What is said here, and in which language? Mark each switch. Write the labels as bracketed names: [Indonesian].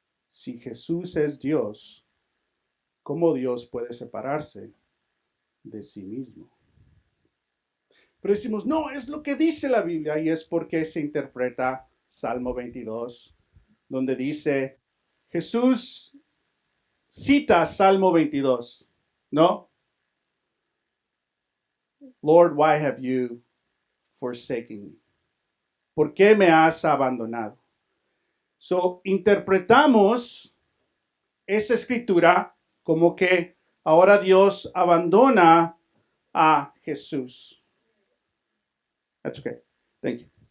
[Spanish] Si Jesús es Dios, ¿cómo Dios puede separarse de sí mismo? Pero decimos, no, es lo que dice la Biblia, y es porque se interpreta Salmo 22, donde dice, Jesús cita Salmo 22, ¿no? [English] Lord, why have you forsaken me? [Spanish] ¿Por qué me has abandonado? So, interpretamos esa escritura como que ahora Dios abandona a Jesús. [English] That's okay. Thank you.